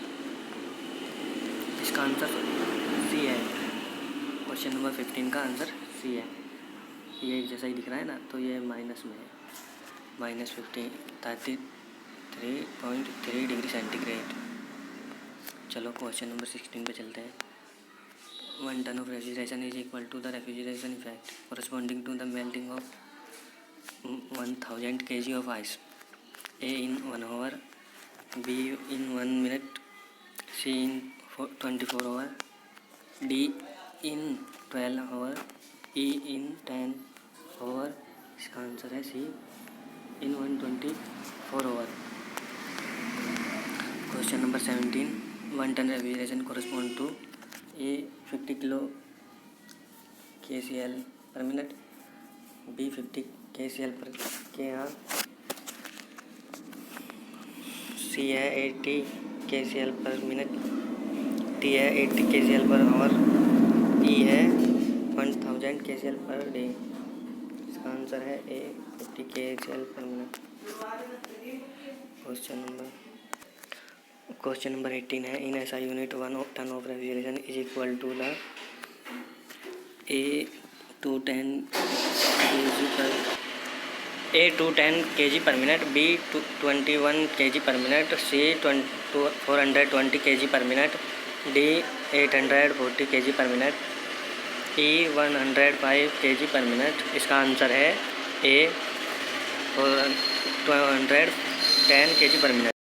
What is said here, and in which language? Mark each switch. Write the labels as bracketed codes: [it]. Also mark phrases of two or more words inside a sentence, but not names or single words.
[hi] इसका आंसर सी है. [en] question number [hi] 15 का आंसर सी है. ये एक जैसा ही दिख रहा है ना, तो ये माइनस में है. [en] -33.3 degree centigrade. [hi] चलो [en] question number [hi] 16 पे चलते हैं. [en] 1 ton of refrigeration is equal to the refrigeration effect corresponding to the melting of 1000 kg of ice. A in 1 hour. B in 1 minute. C in 24 hours. D in 12 hours. E in 10 hours. [hi] इसका आंसर है [en] C in 124 hours. Question number 17. 1 ton refrigeration correspond to A 50 kilo kcal per minute. B 50 kcal per kR. C है 80 kcal per minute. D है 80 kcal per hour. E है 1000 kcal per day. [hi] इसका आंसर है [en] A 50 kcal per minute. Question number 18 है in SI unit 1 ton of refrigeration is equal to the A to 10 kg per minute. B 21 kg per minute. C 420 kg per minute. D 840 kg per minute. E 105 kg per minute. [hi] इसका आंसर है [en] A 210 kg per minute.